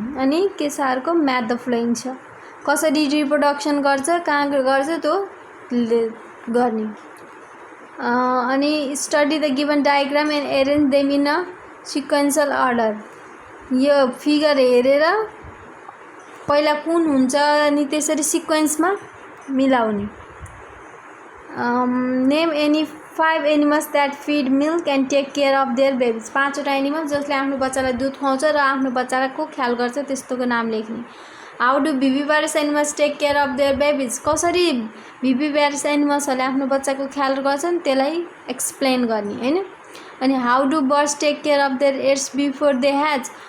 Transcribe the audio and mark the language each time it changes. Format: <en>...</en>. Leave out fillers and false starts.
<ne>अनि के छ अर्को, म्याथ द फ्लोइङ छ, कसरी रिप्रोडक्सन गर्छ, कहाँ गर्छ त्यो गर्ने.</ne> <en>अनि study the given diagram and arrange them in a sequential order.</en> <ne>यो फिगर हेरेर पहिला कुन हुन्छ अनि त्यसरी सिक्वेन्समा मिलाउने.</ne> <en>Name any 5 animals that feed milk and take care of their babies.</en> <ne>5वटा animal जसले आफ्नो बच्चालाई दुध खुवाउँछ र आफ्नो बच्चाको ख्याल गर्छ, त्यस्तोको नाम लेख्ने.</ne> <en>How do viviparous animals take care of their babies.</en> <ne>कसरी viviparous एनिमल्सहरूले आफ्नो बच्चाको ख्याल गर्छन् त्यसलाई एक्सप्लेन गर्ने हैन.</ne> <en>अनि how do birds take care of their eggs before they hatch.</en>